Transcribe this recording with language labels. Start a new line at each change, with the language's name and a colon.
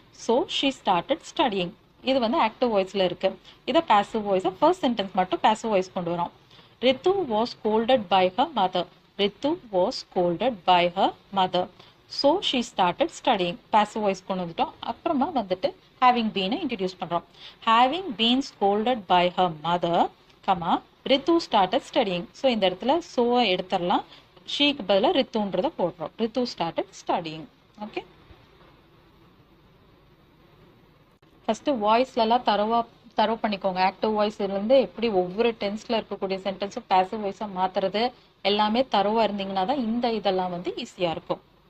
English: So she started studying.
Tamil: இது வந்து active வாய்ஸ்ல இருக்கு. இதை பாசிவ் வாய்ஸை ஃபர்ஸ்ட் சென்டென்ஸ் மட்டும் பாசிவ் வாய்ஸ் கொண்டு வரோம்.
English: Ritu was scolded by her mother. Ritu was scolded by her mother. So she started studying.
Tamil: Passive voice கொண்டு வந்துட்டோம். அப்புறமா வந்துட்டு
English: having been
Tamil: introduce பண்றோம்.
English: having been scolded by her mother, comma Ritu started studying.
Tamil: So இந்த இடத்துல so எடுத்துறலாம். ஷீக்கு பதிலா ரித்துன்றத போடுறோம்.
English: Ritu started studying.
Tamil: Okay, first வாய்ஸ்ல எல்லாம் தரவு பண்ணிக்கோங்க. ஆக்டிவ் வாய்ஸ்ல இருந்து எப்படி ஒவ்வொரு டென்ஸ்ல இருக்கக்கூடிய சென்டென்ஸும் பாசிவ் வாய்ஸா மாத்துறது எல்லாமே தரவா இருந்தீங்கன்னா தான் இந்த இதெல்லாம் வந்து ஈஸியா இருக்கும்.